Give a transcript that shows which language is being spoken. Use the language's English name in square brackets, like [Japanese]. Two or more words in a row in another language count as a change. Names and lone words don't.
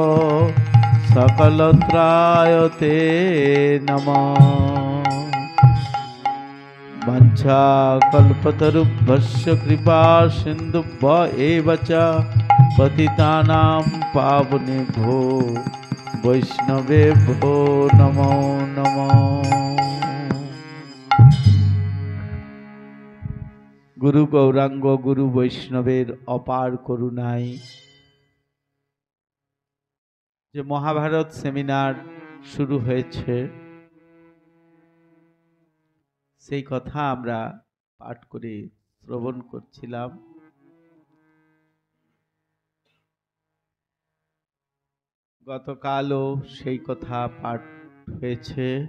[Sanskrit] सकलत्राय ते नमः वंशाकल्पतरुभ्यश्च कृपा सिन्धुभ्य एव च पतितानां पावनेभ्यो वैष्णवेभ्यो नमो नमः। [Bangla] গুরু গৌরাঙ্গ গুরু বৈষ্ণবের অপার করুণায় যে মহাভারত সেমিনার শুরু হয়েছে, সেই কথা আমরা পাঠ করে শ্রবণ করছিলাম। গতকালও সেই কথা পাঠ হয়েছে।